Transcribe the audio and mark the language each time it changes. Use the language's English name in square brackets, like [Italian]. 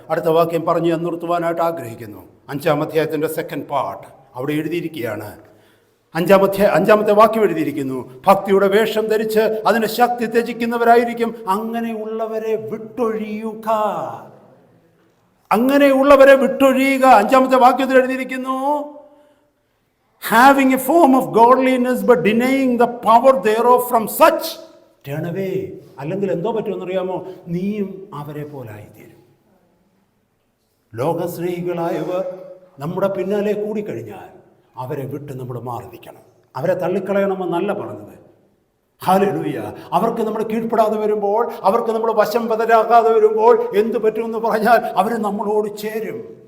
[Malayalam] അടുത്ത വാക്യം പറഞ്ഞ് ഞാൻ നിർത്തുവാനായിട്ട് ആഗ്രഹിക്കുന്നു. 5-ാം അധ്യായത്തിൻ്റെ സെക്കൻഡ് പാർട്ട് അവിടെ എഴുതിയിരിക്കുകയാണ്. 5-ാമത്തെ വാക്യം എഴുതിയിരിക്കുന്നു, ഭക്തിയുടെ വേഷം ധരിച്ച് അതിന് ശക്തി ത്യജിക്കുന്നവരായിരിക്കും അങ്ങനെയുള്ളവരെ വിട്ടൊഴിയുക. അങ്ങനെയുള്ളവരെ വിട്ടൊഴിയുക. 5-ാമത്തെ വാക്യത്തിൽ എഴുതിയിരിക്കുന്നു, [English] having a form of godliness but denying the power thereof from such turn away. [Malayalam] അല്ലെങ്കിൽ എന്തോ പറ്റുമെന്നറിയാമോ? നീയും അവരെ പോലായിത്തീരും. ലോകസ്നേഹികളായവർ നമ്മുടെ പിന്നാലെ കൂടിക്കഴിഞ്ഞാൽ അവരെ വിട്ട് നമ്മൾ മാറി നിൽക്കണം. അവരെ തള്ളിക്കളയണമെന്നല്ല പറഞ്ഞത്. ഹല്ലേലൂയ. അവർക്ക് നമ്മൾ കീഴ്പ്പെടാതെ വരുമ്പോൾ, അവർക്ക് നമ്മൾ വശംവദരാകാതെ വരുമ്പോൾ എന്ത് പറ്റുമെന്ന് പറഞ്ഞാൽ അവർ നമ്മളോട് ചേരും.